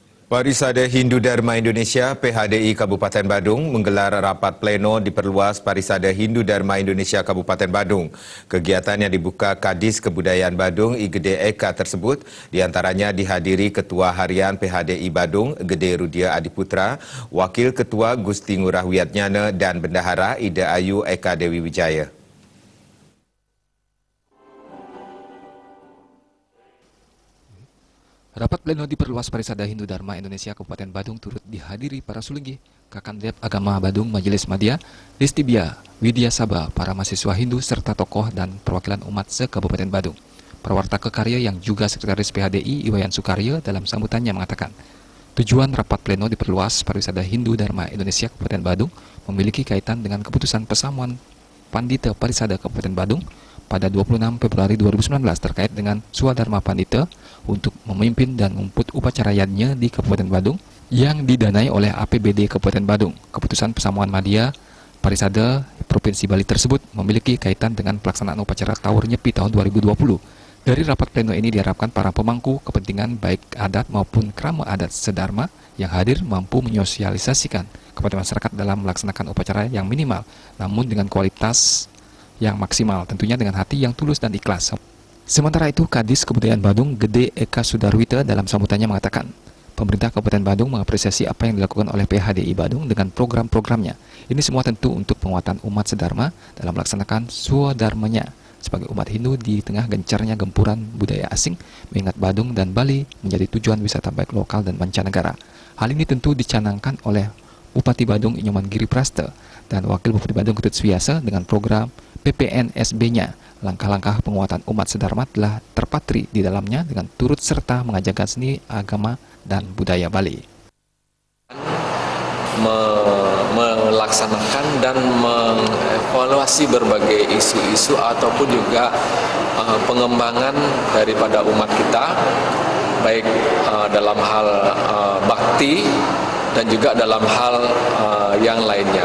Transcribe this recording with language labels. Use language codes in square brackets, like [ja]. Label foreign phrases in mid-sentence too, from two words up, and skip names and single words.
[id] Parisada Hindu Dharma Indonesia PHDI Kabupaten Badung menggelar rapat pleno diperluas Parisada Hindu Dharma Indonesia Kabupaten Badung. Kegiatan yang dibuka Kadis Kebudayaan Badung Igede Eka tersebut diantaranya dihadiri Ketua Harian PHDI Badung Gede Rudia Adiputra, Wakil Ketua Gusti Ngurah Wiatnyana dan Bendahara Ida Ayu Eka Dewi Wijaya. Rapat pleno diperluas Parisada Hindu Dharma Indonesia Kabupaten Badung turut dihadiri para sulinggi, Kakandep Agama Badung Majelis Madya, Listibia, Widya Sabha, para mahasiswa Hindu serta tokoh dan perwakilan umat se-Kabupaten Badung. Prawarta Kekarya yang juga Sekretaris PHDI Iwayan Sukarya dalam sambutannya mengatakan, tujuan rapat pleno diperluas Parisada Hindu Dharma Indonesia Kabupaten Badung memiliki kaitan dengan keputusan Pesamuan Pandita Parisada Kabupaten Badung pada 26 Februari 2019 terkait dengan Swadharma Pandita untuk memimpin dan mengumput upacaranya di Kabupaten Badung yang didanai oleh APBD Kabupaten Badung. Keputusan Pesamuan Madya Parisada Provinsi Bali tersebut memiliki kaitan dengan pelaksanaan upacara Tawur Nyepi tahun 2020. Dari rapat pleno ini diharapkan para pemangku kepentingan baik adat maupun krama adat sedharma yang hadir mampu menyosialisasikan kepada masyarakat dalam melaksanakan upacara yang minimal, namun dengan kualitas yang maksimal, tentunya dengan hati yang tulus dan ikhlas. Sementara itu, Kadis Kebudayaan Badung Gede Eka Sudarwita dalam sambutannya mengatakan, pemerintah Kabupaten Badung mengapresiasi apa yang dilakukan oleh PHDI Badung dengan program-programnya. Ini semua tentu untuk penguatan umat sedharma dalam melaksanakan swadharmanya sebagai umat Hindu di tengah gencarnya gempuran budaya asing, mengingat Badung dan Bali menjadi tujuan wisata baik lokal dan mancanegara. Hal ini tentu dicanangkan oleh Bupati Badung Inyoman Giri Prasta dan Wakil Bupati Badung Ketut Suwiyasa dengan program PPNSB-nya. Langkah-langkah penguatan umat sedharma telah terpatri di dalamnya dengan turut serta mengajarkan seni, agama, dan budaya Bali. Melaksanakan dan mengevaluasi berbagai isu-isu ataupun juga pengembangan daripada umat kita, baik dalam hal bakti dan juga dalam hal yang lainnya.